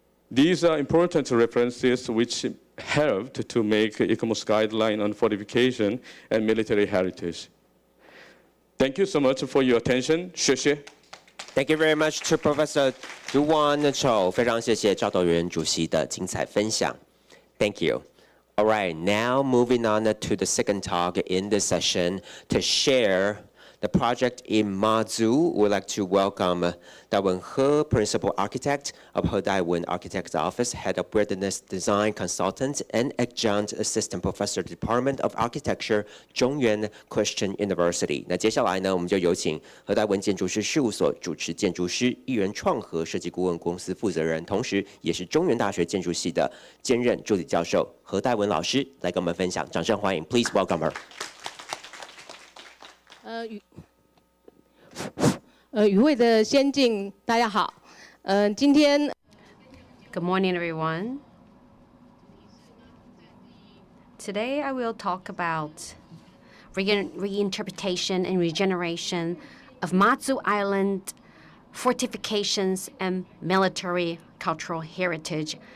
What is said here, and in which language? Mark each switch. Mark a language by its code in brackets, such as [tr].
[en] These are important references which helped to make ICMO's guideline on fortification and military heritage. Thank you so much for your attention. [zh] 谢谢。 [en] Thank you very much to Professor Duan Chou. [zh] 非常谢谢赵斗元主席的精彩分享。 [en] Thank you. All right, now moving on to the second talk in this session to share the project in Mazu. We'd like to welcome Daiwen He, Principal Architect of He Daiwen Architect's Office, Head of Wilderness Design Consultant, and Adjunct Assistant Professor, Department of Architecture, 中原 Christian University. [zh] 那接下来呢，我们就有请何代文建筑师事务所主持建筑师、艺人创合设计顾问公司负责人，同时也是中原大学建筑系的兼任助理教授何代文老师来跟我们分享。掌声欢迎 [en] ，Please welcome her. [zh] 与会的先进，大家好。今天 [en] Good morning, everyone. Today I will talk about reinterpretation and regeneration of Matsu Island fortifications and military cultural heritage.